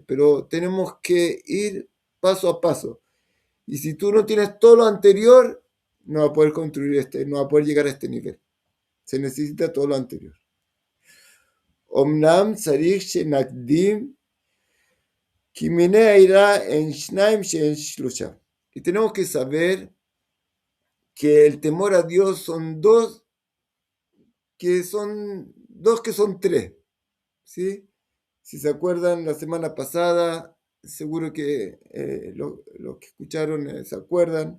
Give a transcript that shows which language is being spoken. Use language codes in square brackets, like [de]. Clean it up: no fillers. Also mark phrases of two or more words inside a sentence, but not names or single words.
[es] Pero tenemos que ir paso a paso. Y si tú no tienes todo lo anterior, no vas a poder construir no vas a poder llegar a este nivel. Se necesita todo lo anterior. [he] אמנם צריך שנקדים [es] y tenemos que saber que el temor a Dios son dos que son tres, ¿sí? Si se acuerdan la semana pasada, seguro que los que escucharon se acuerdan.